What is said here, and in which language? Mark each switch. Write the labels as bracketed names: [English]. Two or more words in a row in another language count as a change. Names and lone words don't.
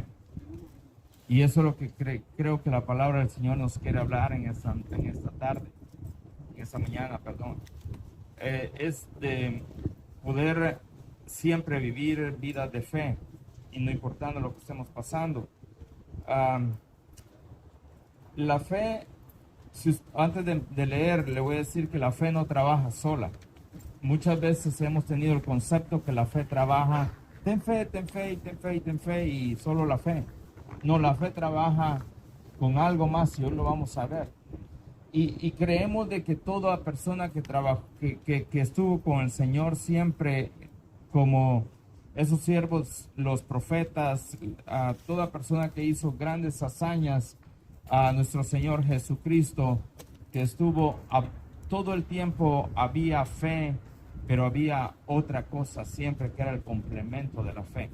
[Spanish] Y eso es lo que creo que la palabra del Señor nos quiere hablar en esta mañana, es de poder siempre vivir vidas de fe y no importando lo que estemos pasando. La fe, antes de leer, le voy a decir que la fe no trabaja sola. Muchas veces hemos tenido el concepto que la fe trabaja, ten fe, ten fe, ten fe, ten fe, y solo la fe. No, la fe trabaja con algo más y hoy lo vamos a ver. Y creemos de que toda persona que estuvo con el Señor siempre, como esos siervos, los profetas, toda persona que hizo grandes hazañas, a nuestro Señor Jesucristo, que estuvo todo el tiempo, había fe, pero había otra cosa siempre que era el complemento de la fe.